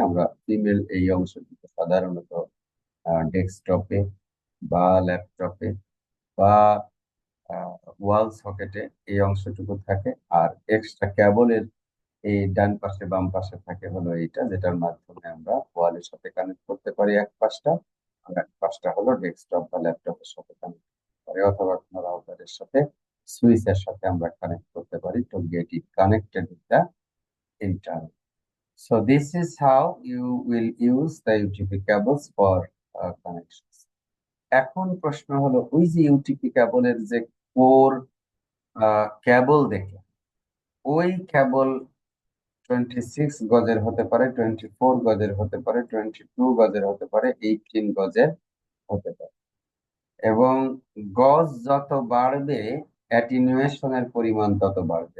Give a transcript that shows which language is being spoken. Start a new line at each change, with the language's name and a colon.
Bangla: আমরা ফিমেল এই অংশটিতে সাধারণত ডেস্কটপে বা ল্যাপটপে বা ওয়াল সকেটে এই অংশটুকু থাকে, আর এক্সট্রা কেবলের এই ডান পাশে বাম পাশে থাকে হলো এইটা, যেটার মাধ্যমে আমরা ওয়ালের সাথে কানেক্ট করতে পারি এক পাশটা, আর এক পাশটা হলো ডেস্কটপ বা ল্যাপটপের সাথে কানেক্ট করতে পারি, অথবা কোনো রাউটারের সাথে, সুইচের সাথে আমরা কানেক্ট করতে পারি
English: To get it connected with the internet. So this is how you will use the UTP cables for connections.
Bangla: এখন প্রশ্ন হলো, ওই যে ইউটিপি কেবলের যে কোর কেবল দেখে, ওই কেবল 26 গজের হতে পারে, 24 গজের হতে পারে, 22 গজের হতে পারে, 18 গজের হতে পারে, এবং গজ যত বাড়বে অ্যাটিনুয়েশনের পরিমাণ তত বাড়বে।